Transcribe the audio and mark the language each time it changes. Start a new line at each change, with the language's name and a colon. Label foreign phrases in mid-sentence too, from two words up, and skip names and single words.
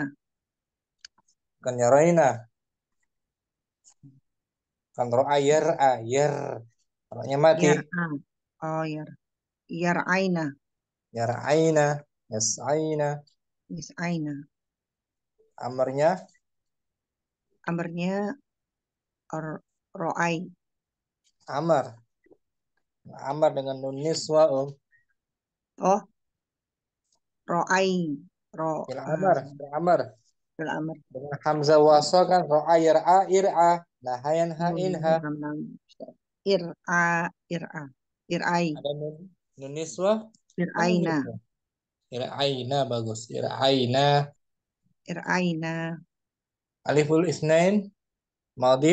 Indonesian: Bukan yaraina. Kan
Arabic: رأى يرى.
Indonesian: Ra'nya mati.
Arabic: يرى. أوه، يرين. يرين. يسعين. Yas'aina.
Indonesian: Amarnya Amarnya ro'ai.
Arabic: amar.
Indonesian: Amar dengan
Arabic: نون النسوة,
Indonesian: Om.
Arabic: Oh, ro'ai. Fil Ro'a. أمر، في الأمر. في الأمر.
Indonesian: Dengan
Arabic: همزة وصل
Indonesian: kan
Arabic: رأى يرى ارأ. Nahayan ha Oh, inha. ارأ. ارأ. ارئي.
Indonesian: Ada
Arabic: نون النسوة.
Indonesian: Mana nun
Arabic: Ir'aina.
Indonesian: niswah? Ir'aina bagus. Ir'aina.
Arabic: Ir'aina. ألف الاثنين. ماض.